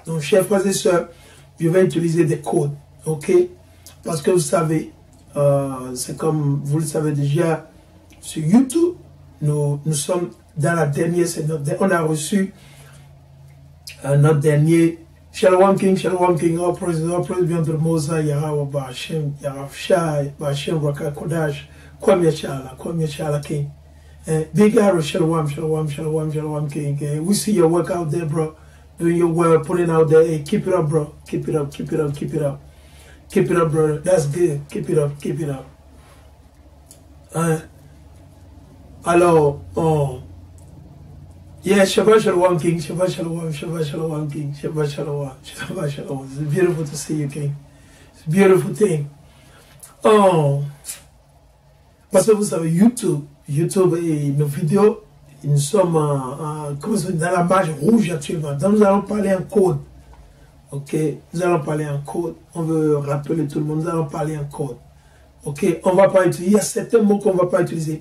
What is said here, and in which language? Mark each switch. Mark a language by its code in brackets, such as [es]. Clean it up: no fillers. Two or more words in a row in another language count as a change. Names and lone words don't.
[fr] Donc, chers frères et sœurs, je vais utiliser des codes, ok? Parce que vous savez, c'est comme vous le savez déjà, sur YouTube, nous sommes dans la dernière, on a reçu notre dernier Shalom King, oh praise bien de Mosa, Yahweh, Ba'ashem, Yahushai, Ba'ashem, [he] Raka Kodash, [fr] Kwam Yashala King. [en] Big arrow, Shalom King. We see your work out there, bro. Doing your work, putting out there. Hey, keep it up, bro. Keep it up. Keep it up, brother. That's good. Keep it up. Alors, yeah, [he] Shabbat Shalom [en] King. [he] Shabbat Shalom [en] King. [he] Shabbat Shalom. [en] It's beautiful to see you, King. It's a beautiful thing. [fr] Parce que vous savez, YouTube et nos vidéos, nous sommes dans la marge rouge actuellement. Donc nous allons parler en code. Ok, nous allons parler en code. On veut rappeler tout le monde, nous allons parler en code. Ok, on va pas utiliser, il y a certains mots qu'on ne va pas utiliser.